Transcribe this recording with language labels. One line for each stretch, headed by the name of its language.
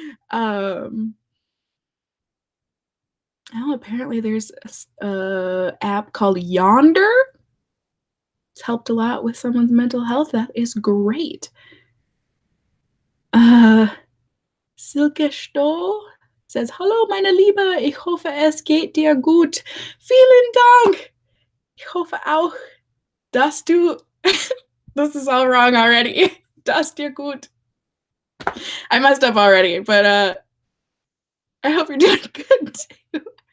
English: um, oh, apparently there's a app called Yonder. It's helped a lot with someone's mental health. That is great. Uh, Silke Stoll says,
German: Hallo, meine Liebe, ich hoffe, es geht dir gut. Vielen Dank. Ich hoffe auch, dass du,
English: this is all wrong already,
German: dass dir gut.
English: I messed up already, but I hope you're doing good too.